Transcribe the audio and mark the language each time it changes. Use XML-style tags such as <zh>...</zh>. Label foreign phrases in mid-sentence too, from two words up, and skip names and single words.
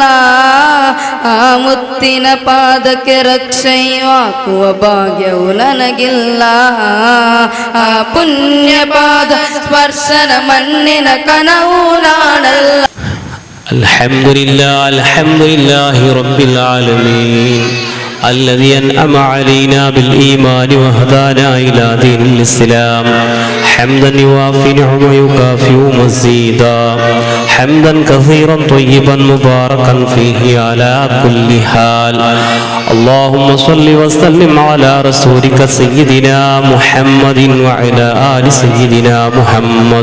<kn>ಆ ಮುತ್ತಿನ ಪಾದಕ್ಕೆ ರಕ್ಷೆಯು ಹಾಕುವ ಭಾಗ್ಯವು ನನಗಿಲ್ಲ. ಆ ಪುಣ್ಯ ಪಾದ ಸ್ಪರ್ಶನ ಮಣ್ಣಿನ ಕನವು ನಾನಲ್ಲ.</kn> <ar>الحمد لله رب العالمين الذي أنعم علينا بالإيمان وهدانا إلى دين الإسلام. حمدا يوافي نعمه ويكافئ مزيدا. حمدا كثيرا طيبا مباركا فيه على كل حال. اللهم صل وسلم على رسولك سيدنا محمد وعلى آل سيدنا محمد.</ar>